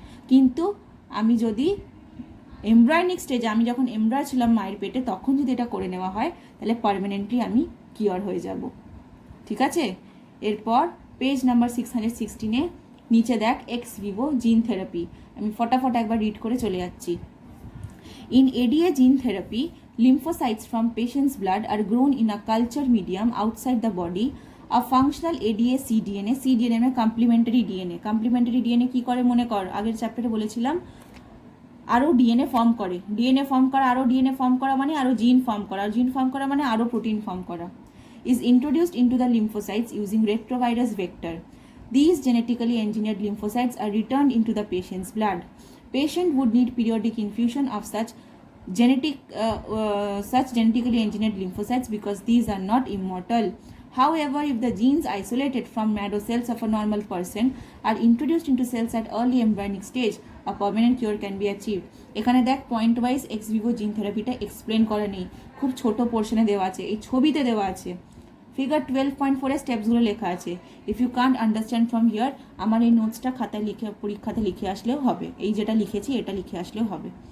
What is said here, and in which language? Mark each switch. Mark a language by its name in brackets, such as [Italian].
[Bangla] কিন্তু আমি যদি এমব্রায়োনিক স্টেজে, আমি যখন এমব্রায় ছিলাম মায়ের পেটে, তখন যদি এটা করে নেওয়া হয়, তাহলে পার্মানেন্টলি আমি কিওর হয়ে যাব। ঠিক আছে, এরপর পেজ নাম্বার 616-এ নিচে দেখ এক্স ভিভো জিন থেরাপি, আমি ফটাফট একবার রিড করে চলে যাচ্ছি। [English] In ADA gene therapy, lymphocytes from patient's blood are grown in a culture medium outside the body. A functional ADA cDNA, [Bangla] cDNA মানে কমপ্লিমেন্টারি ডিএনএ, কমপ্লিমেন্টারি ডিএনএ কী করে মনে কর, আগের চ্যাপ্টারে বলেছিলাম, আরও ডিএনএ ফর্ম করে, ডিএনএ ফর্ম করা, আরও ডিএনএ ফর্ম করা মানে আরও জিন ফর্ম করা, আর জিন ফর্ম করা মানে আরও প্রোটিন ফর্ম করা, [English] is introduced into the lymphocytes using retrovirus vector. These genetically engineered lymphocytes are returned into the patient's blood. Patient would need periodic infusion of such genetically engineered lymphocytes because these are not immortal. However, if the genes isolated from marrow cells of a normal person are introduced into cells at early embryonic stage, a permanent cure can be achieved. [Bangla] এখানে দেখ point wise x Vivo জিন থেরাপিটা explain করা নেই, খুব ছোট পোর্শনে দেওয়া আছে, এই ছবিতে দেওয়া আছে, ফিগার 12.4 এর স্টেপসগুলো লেখা আছে। [English] if you can't understand from here, [Bangla] আমার এই নোটসটা খাতায় লিখে, পরীক্ষাতে লিখে আসলেও হবে, এই যেটা লিখেছি এটা লিখে আসলেও হবে।